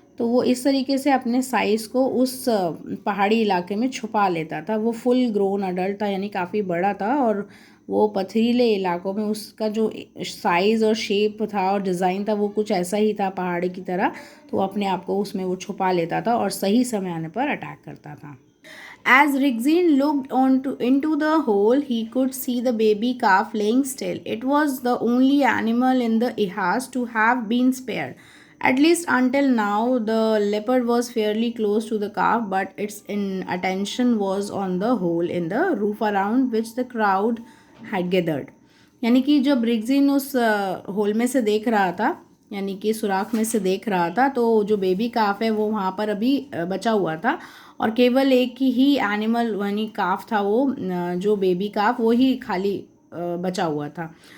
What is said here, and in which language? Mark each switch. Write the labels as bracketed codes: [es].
[hi] तो वो इस तरीके से अपने साइज़ को उस पहाड़ी इलाके में छुपा लेता था. वो फुल ग्रोन अडल्ट था, यानी काफ़ी बड़ा था, और वो पथरीले इलाकों में उसका जो साइज़ और शेप था और डिज़ाइन था वो कुछ ऐसा ही था पहाड़ी की तरह. तो अपने आप को उसमें वो छुपा लेता था और सही समय आने पर अटैक करता था. [en] As Rigzin looked into the hole, he could see the baby calf laying still. It was the only animal in the ihas to have been spared. At least until now, the leopard was fairly close to the calf, but its attention was on the hole in the roof around which the crowd had gathered. [hi] यानी कि जब रिग्जिन उस whole में से देख रहा था, यानी कि सुराख में से देख रहा था, तो जो बेबी काफ है वो वहाँ पर अभी बचा हुआ था और केवल एक ही एनिमल यानी काफ था, वो जो बेबी काफ वो ही खाली बचा हुआ था।